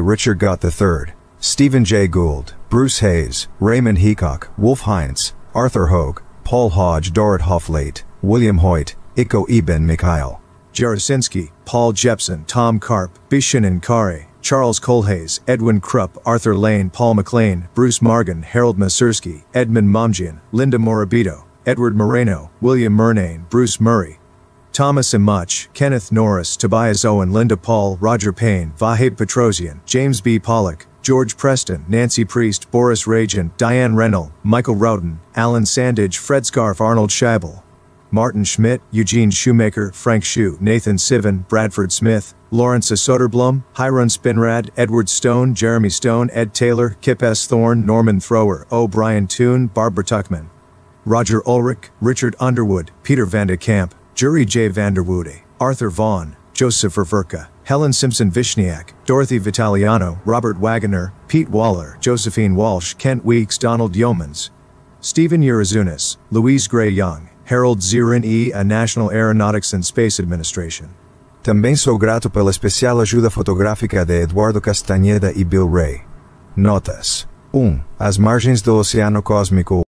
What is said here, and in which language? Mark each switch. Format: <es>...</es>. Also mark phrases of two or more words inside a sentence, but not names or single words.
<pt>Richard Gott III, Stephen J. Gould, Bruce Hayes, Raymond Heacock, Wolf Heinz, Arthur Hogue, Paul Hodge, Dorrit Hofflate, William Hoyt, Iko Eben Mikhail, Jarosinski, Paul Jepson, Tom Karp, Bishan and Kare, Charles Colhays, Edwin Krupp, Arthur Lane, Paul McLean, Bruce Margan, Harold Masursky, Edmund Momjian, Linda Morabito, Edward Moreno, William Murnane, Bruce Murray, Thomas Imuch, Kenneth Norris, Tobias Owen, Linda Paul, Roger Payne, Vahid Petrosian, James B. Pollock, George Preston, Nancy Priest, Boris Rajan, Diane Rennell, Michael Rowden, Alan Sandage, Fred Scarf, Arnold Scheibel, Martin Schmidt, Eugene Shoemaker, Frank Shue, Nathan Sivan, Bradford Smith, Lawrence Soderblom, Hiron Spinrad, Edward Stone, Jeremy Stone, Ed Taylor, Kip S. Thorne, Norman Thrower, O. Brian Toon, Barbara Tuckman, Roger Ulrich, Richard Underwood, Peter Van de Kamp, Jury J. Vanderwoode, Arthur Vaughn, Joseph Ververka, Helen Simpson Vishniak, Dorothy Vitaliano, Robert Wagoner, Pete Waller, Josephine Walsh, Kent Weeks, Donald Yeomans, Stephen Urazunas, Louise Gray Young, Harold Zirin e a National Aeronautics and Space Administration. Também sou grato pela especial ajuda fotográfica de Eduardo Castanheda e Bill Ray. Notas. 1. As margens do Oceano Cósmico.</pt>